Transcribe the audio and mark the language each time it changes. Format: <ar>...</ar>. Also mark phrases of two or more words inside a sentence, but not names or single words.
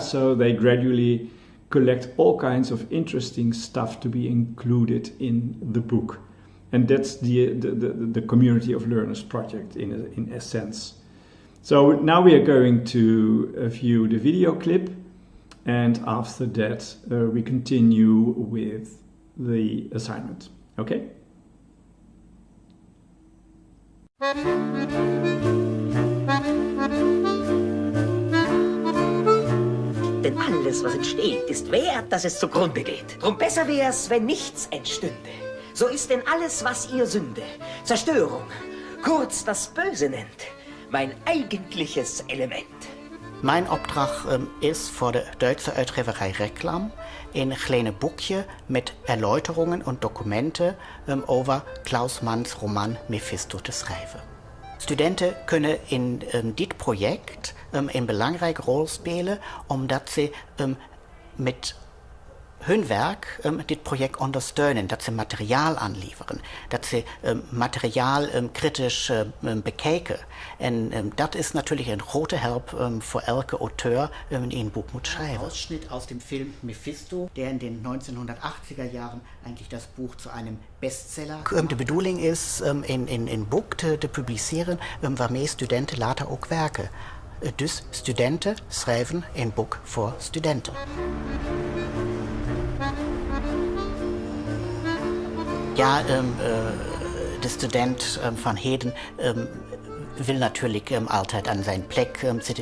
<en>So they gradually collect all kinds of interesting stuff to be included in the book. And that's the Community of Learners project in essence. So now we are going to view the video clip, and after that we continue with the assignment. Okay?</en> <de>Denn alles, was entsteht, ist wert, dass es zugrunde geht. Drum besser wär's, wenn nichts entstünde. So ist denn alles, was ihr Sünde, Zerstörung, kurz das Böse nennt, mein eigentliches Element.</de> <nl>Mijn opdracht is voor de Duitse uitgeverij Reklam een kleine boekje met erläuterungen en documenten over Klaus Manns roman Mephisto te schrijven. Studenten kunnen in dit project een belangrijke rol spelen omdat ze met hun werk dit project ondersteunen, dat ze materiaal aanleveren, dat ze materiaal kritisch bekijken. En dat is natuurlijk een grote help voor elke auteur die een boek moet schrijven.</nl> <de>Ein Ausschnitt aus dem Film Mephisto, der in den 1980er Jahren eigentlich das Buch zu einem Bestseller.</de> <nl>De bedoeling is een boek te publiceren waarmee studenten later ook werken. Dus studenten schrijven een boek voor studenten. Ja, de student van heden wil natuurlijk altijd aan zijn plek zitten.</nl>